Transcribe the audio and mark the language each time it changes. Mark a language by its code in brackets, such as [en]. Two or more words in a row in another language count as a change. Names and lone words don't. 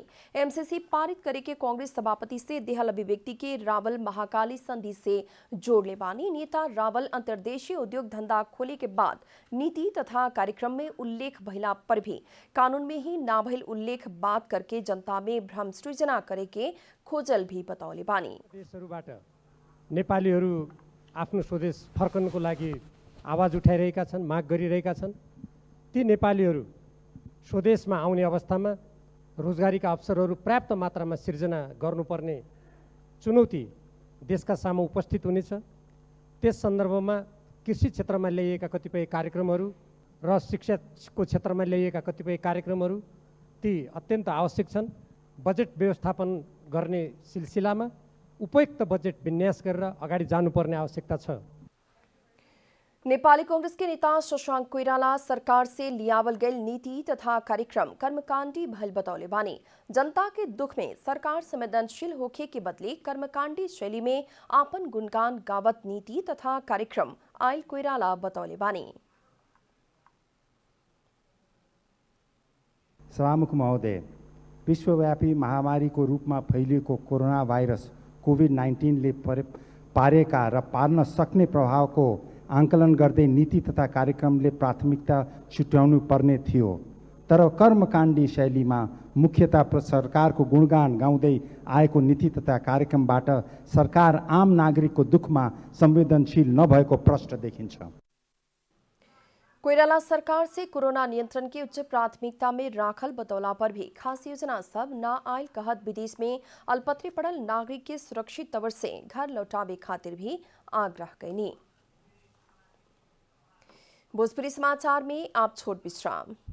[bho] एमसीसी पारित करे के कांग्रेस सभापति से देहल अभिव्यक्ति के रावल महाकाली संधि से जोड़ले बानी। नेता रावल अंतर्देशीय उद्योग धंधा खोले के बाद नीति तथा कार्यक्रम में उल्लेख भइला पर भी कानून में ही ना भइल उल्लेख बात करके जनता में भ्रम सृजना करे के खोजल भी बतौले बानी। [ne] देशहरुबाट नेपालीहरु आफ्नो स्वदेश फर्कनको लागि आवाज उठाइरहेका छन्, माग गरिरहेका छन्। ती नेपालीहरु स्वदेशमा आउने अवस्थामा रोजगारीका अवसरहरू पर्याप्त मात्रामा सिर्जना गर्नुपर्ने चुनौती देशका सामु उपस्थित हुनेछ। त्यस सन्दर्भमा कृषि क्षेत्रमा ल्याइएका कतिपय कार्यक्रमहरू र शिक्षाको क्षेत्रमा ल्याइएका कतिपय कार्यक्रमहरू ती अत्यन्त आवश्यक छन्। बजेट व्यवस्थापन गर्ने सिलसिलामा उपयुक्त बजेट विन्यास गरेर अगाडि जानुपर्ने आवश्यकता छ। [bho] नेपाली कांग्रेस के नेता शशांक कोइराला सरकार से लियावल गैल नीति तथा कार्यक्रम कर्मकांडी भल बतौले बानी। जनता के दुख में सरकार संवेदनशील होखे के बदले कर्मकांडी शैली में आपन गुणगान गावत नीति तथा कार्यक्रम आयल कोइराला बतौले बानी। [ne] सभामुख महोदय, विश्वव्यापी महामारीको रूपमा फैलिएको कोरोना भाइरस कोभिड-19ले पारेका र पार्न सक्ने प्रभावको आंकलन गर्दै नीति तथा कार्यक्रमले प्राथमिकता छुट्याउनु पर्ने थियो। तर कर्मकाण्डी शैलीमा मुख्यतः सरकारको गुणगान गाउँदै आएको नीति तथा कार्यक्रमबाट सरकार आम नागरिकको दुखमा संवेदनशील नभएको प्रष्ट देखिन्छ। [bho] कोइराला सरकार से कोरोना नियंत्रण की उच्च प्राथमिकता में राखल बतौला पर भी खास योजना सब न आयल कहत विदेश में अल्पत्रे पड़ल नागरिक के सुरक्षित तवर से घर लौटावे खातिर भी आग्रह कैनी। भोजपुरी समाचार में आप छोट विश्राम।